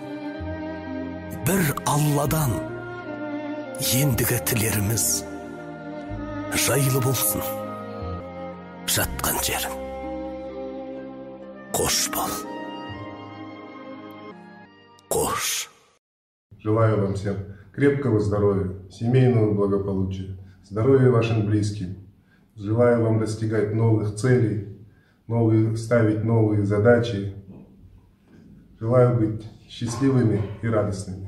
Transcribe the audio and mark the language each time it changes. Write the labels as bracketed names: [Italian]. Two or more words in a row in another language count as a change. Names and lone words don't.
[Kazakh] Бір Алладан ендігі тілеріміз жайлы болсын жатқан жерің. Қош бол, қош. [Russian] Желаю вам всем крепкого здоровья, семейного благополучия, здоровья вашим близким. Желаю вам достигать новых целей, ставить новые задачи. Желаю быть счастливыми и радостными.